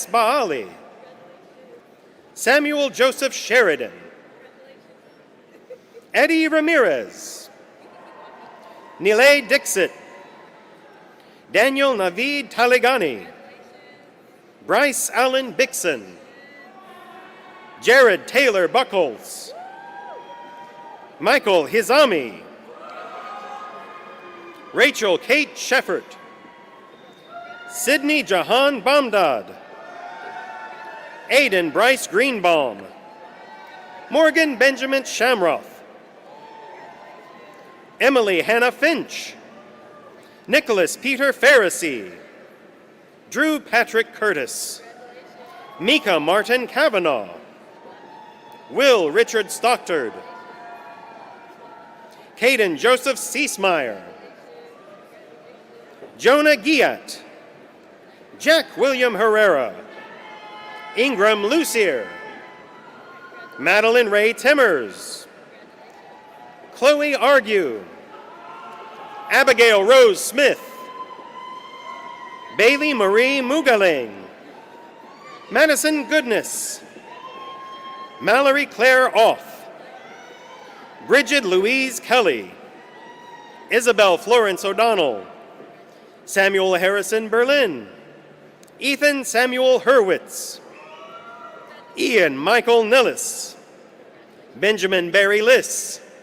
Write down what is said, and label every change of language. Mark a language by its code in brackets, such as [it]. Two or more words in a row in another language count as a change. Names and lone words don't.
[en] Baali, Samuel Joseph Sheridan, Eddie Ramirez, Nilay Dixit, Daniel Naveed Taligani, Bryce Allen Bixson, Jared Taylor Buckles, Michael Hizami, Rachel Kate Sheffert, Sydney Jahan Bamdad, Aidan Bryce Greenbaum, Morgan Benjamin Shamroth, Emily Hannah Finch, Nicholas Peter Pharisee, Drew Patrick Curtis, Mika Martin Kavanaugh, Will Richard Stockard, Caden Joseph Ciesmeyer, Jonah Giat, Jack William Herrera, Ingram Lucier, Madeline Ray Timmers, Chloe Argue, Abigail Rose Smith, Bailey Marie Mugaling, Madison Goodness, Mallory Claire Off, Bridget Louise Kelly, Isabel Florence O'Donnell, Samuel Harrison Berlin, Ethan Samuel Hurwitz, Ian Michael Nillis, Benjamin Barry Liss,